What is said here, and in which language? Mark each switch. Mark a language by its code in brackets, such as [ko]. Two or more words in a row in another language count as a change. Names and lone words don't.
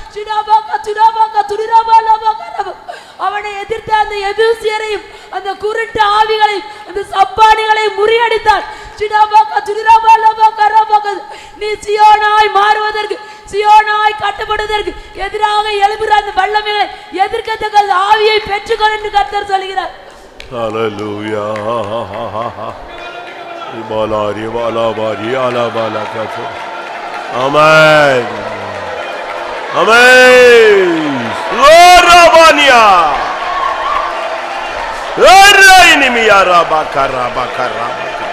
[ta] அவனை எதிர்த்த அந்த எபூசியரையும் அந்த குருட்டு ஆவிகளையும் அந்த சப்பானிகளையும் முறியடித்தான். நீ சீயோனாய் மாறுவதற்கு, சீயோனாய் கட்டப்படுவதற்கு எதிராக எழுப்புற அந்த வல்லமைகளை எதிர்க்கத்தக்க ஆவியை பெற்றுக்கொள் என்று கர்த்தர் சொல்கிறார். ஹல்லேலூயா. Balari bala bari ala bala kato. Amen. Amen. Lorabania. Eraini mi araba karaba karaba.